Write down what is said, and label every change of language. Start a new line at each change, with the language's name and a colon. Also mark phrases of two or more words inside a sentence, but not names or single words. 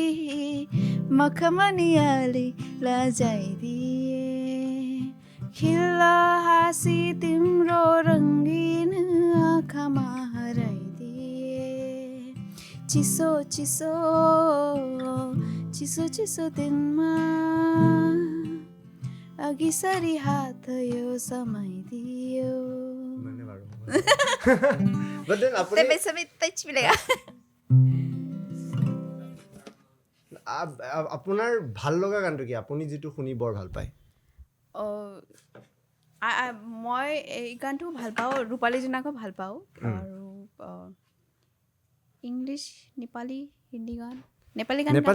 Nepali: मखमनियाली लजाइदिए खिल्ला हाँसी तिम्रो रङ्गीन आँखामा हराइदिए चिसो चिसो चिसो चिसो दिनमा अघि सरी हात यो समाइदियो
Assamese: আপোনাৰ ভাল লগা গানটো কি আপুনি যিটো শুনি বৰ ভাল পায় মই এই গানটো ভাল পাওঁ ৰূপালী জোনাকো ভাল পাওঁ আৰু ইংলিছ নেপালী হিন্দী গান নেপালী